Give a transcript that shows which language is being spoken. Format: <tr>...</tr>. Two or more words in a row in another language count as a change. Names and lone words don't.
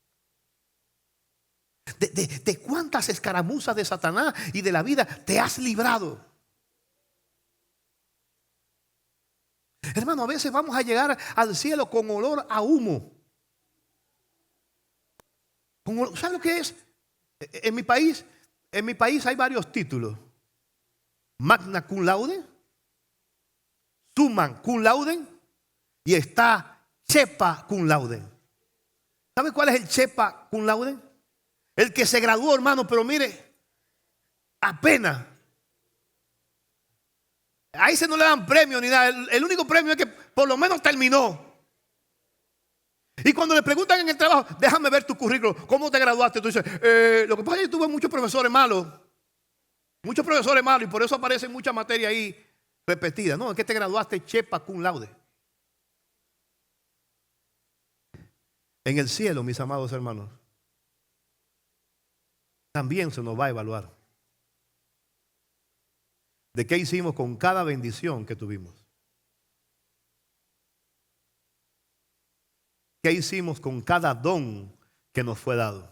<es>¿De cuántas escaramuzas de Satanás y de la vida te has librado? Hermano, a veces vamos a llegar al cielo con olor a humo. ¿Sabe lo que es? En mi país hay varios títulos:</es> <la>magna cum laude, summa cum laude</la> <es>y está chepa</es> <la>cum laude.</la> <es>¿Sabe cuál es el chepa</es> <la>cum laude?</la> <es>El que se graduó, hermano, pero mire, apenas. Ahí se no le dan premio ni nada. El único premio es que por lo menos terminó. Y cuando le preguntan en el trabajo, déjame ver tu currículum, ¿cómo te graduaste? Tú dices, lo que pasa es que tuve muchos profesores malos. Muchos profesores malos y por eso aparecen muchas materias ahí repetidas. No, es que te graduaste chepa</es> <la>cum laude.</la> <es>En el cielo, mis amados hermanos, también se nos va a evaluar de qué hicimos con cada bendición que tuvimos. ¿Qué hicimos con cada don que nos fue dado?</es>